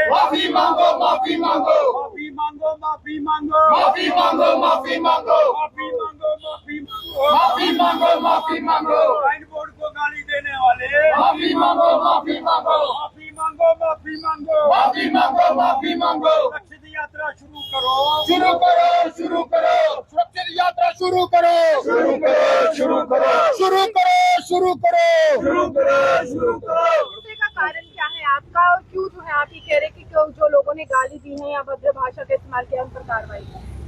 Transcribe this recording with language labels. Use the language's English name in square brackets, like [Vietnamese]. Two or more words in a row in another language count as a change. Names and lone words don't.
[Hindi] माफी मांगो, माफी मांगो, माफी मांगो, माफी मांगो, माफी मांगो, माफी मांगो, माफी मांगो, माफी मांगो, माफी मांगो, माफी मांगो, श्राइन बोर्ड को गाली देने वाले माफी मांगो, माफी मांगो, माफी मांगो, माफी मांगो, माफी मांगो, माफी मांगो, सुरक्षित यात्रा शुरू करो, शुरू करो, शुरू करो, सुरक्षित यात्रा शुरू करो, शुरू करो, शुरू करो, शुरू करो, शुरू करो, शुरू करो, शुरू करो। गुस्से का कारण क्या है आपका और क्यों जो है आप ये कह रहे हैं कि क्यों जो लोगों ने गाली दी है या भद्र भाषा का इस्तेमाल किया उन पर कार्रवाई की?